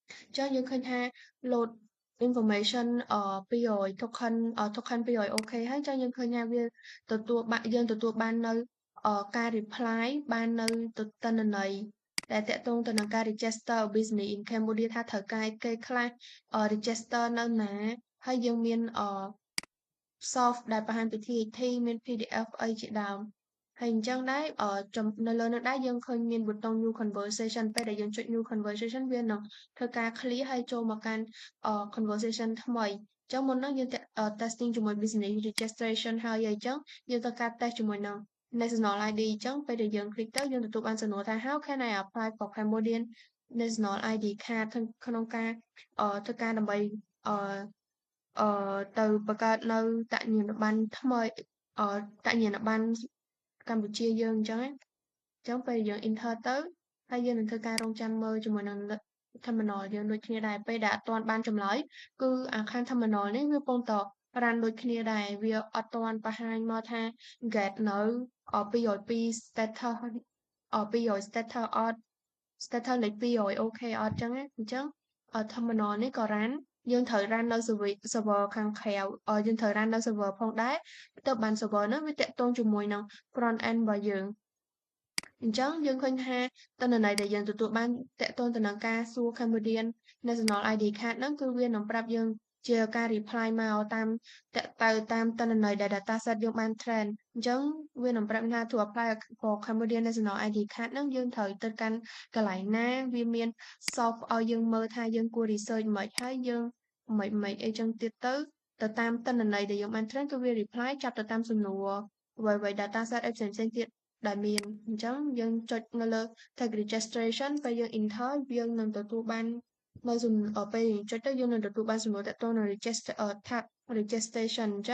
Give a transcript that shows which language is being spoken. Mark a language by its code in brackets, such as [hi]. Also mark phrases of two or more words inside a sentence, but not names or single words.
[km] ចឹងយើងឃើញថា [en] load information 200 token 200 [km] អូខេហើយចឹងយើងឃើញថាវាយើងទទួលបាននៅការ reply បាននៅទិន្នន័យដែលទាក់ទងទៅនឹងការ [en] register business in Cambodia [km] ថាត្រូវការគេខ្លះregister នៅណាហើយយើងមាន soft ដែលបង្ហាញពី TAT មាន PDF អីជាដើមហើយអញ្ចឹងដែរនៅលើនោះដែរយើងឃើញមានប៊ូតុង [en] new conversation [km] ពេលដែលយើងចុច [en] new conversation [km] វានឹងធ្វើការ clear ហើយចូលមកកាន់conversation ថ្មីអញ្ចឹងមុន ហ្នឹងយើងtesting ជាមួយ [en] business registration [km] ហើយអញ្ចឹងយើងត្រូវការ test ជាមួយនឹង [en] national ID [km] អញ្ចឹងពេលដែលយើង click ទៅយើងទទួលបានសំណួរថា [en] how can I apply for Cambodian national ID card [km] ក្នុងការធ្វើការដើម្បីអឺទៅបង្កើតនៅបញ្ញាណប័ណ្ណថ្មីបញ្ញាណប័ណ្ណកម្ពុជាយើងអញ្ចឹងណាអញ្ចឹងពេលយើង enter ទៅហើយយើងនឹងធ្វើការរង់ចាំមើល ជាមួយនឹង terminal យើងដូចគ្នាដែរពេលដែលអត់ទាន់បានចម្លើយគឺអាខាង terminal នេះវាកំពុងតែ run ដូចគ្នាដែរវាអត់ទាន់បង្ហាញមកថា get នៅ202 [en] status 200 status [km] អត់ status លេខ200អូខេអត់ចឹងណាអញ្ចឹងterminal នេះក៏ run យើងត្រូវ run នៅ server ខាងក្រៅយើងត្រូវ run នៅ server ផងដែរទើបបាន server ហ្នឹងវាទាក់ទងជាមួយនឹង [en] front end [km] របស់យើងអញ្ចឹងយើងឃើញថាទិន្នន័យដែលយើងទទួលបាន ទាក់ទងទៅនឹងការសួរ [en] Cambodian National ID Card [km] ហ្នឹងគឺវានឹងប្រាប់យើងជាការ reply មកតាមទិន្នន័យដែល dataset យើងបាន train អញ្ចឹ ងវានឹងប្រាប់ថា [en] to apply for Cambodian National ID Card [km] ហ្នឹងយើងត្រូវទៅកាន់កន្លែងណាវាមាន soft ឲ្យយើងមើលថាយើងគួរ research មិនហើយយើងមិនអីចឹងទៀតទៅតាមទិន្នន័យដែលយើងបាន train គឺវា reply ចាប់ទៅតាមសំណួរអ្វីៗ dataset អីផ្សេងៗទៀតដែលមានអញ្ចឹងយើងចុចនៅលើ [en] tag registration [km] ពេលយើង enter យើងនឹងទទួលបាននៅពេលយើងចុចទៅយើងនឹងទទួលបានសំណួរទាក់ទងនឹង [en] tag registration